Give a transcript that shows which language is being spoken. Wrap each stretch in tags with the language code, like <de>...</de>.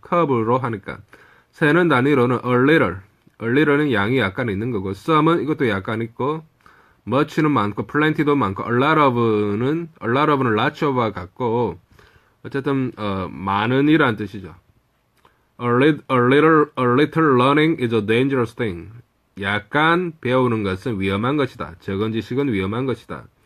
<ko>컵으로 하니까 세는 단위로는 a little는 양이 약간 있는 거고 some은 이것도 약간 있고 much는 많고 plenty도 많고 a lot of는 lots of와 같고 어쨌든 많은이란 뜻이죠.</ko> <en>A little learning is a dangerous thing.</en> <ko>약간 배우는 것은 위험한 것이다. 적은 지식은 위험한 것이다.</ko>